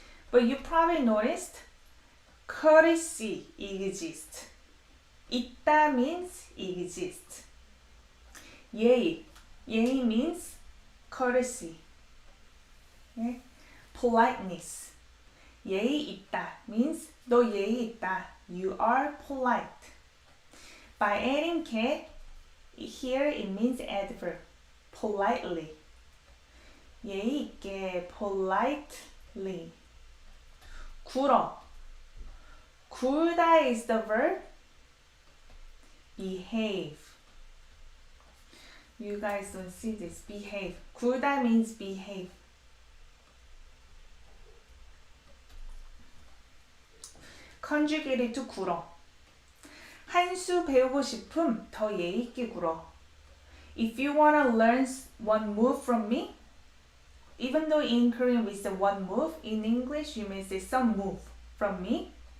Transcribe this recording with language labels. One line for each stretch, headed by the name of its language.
English: But you probably noticed courtesy exists. 있다 means exist. 예의 means courtesy. Okay? Politeness.
Korean: 예의 있다 means 너 예의 있다.
English: You are polite. By adding 게, here it means adverb. Politely. 예의 있게, politely.
Korean: 굴어.
English: 굴다 is the verb. Behave. You guys don't see this. Behave. 굴다 means behave. conjugated to 굴어.
Korean: 한 수 배우고 싶음 더 예의 있게 굴어.
English: If you want to learn one move from me, even though in Korean we say one move, in English you may say some move from me.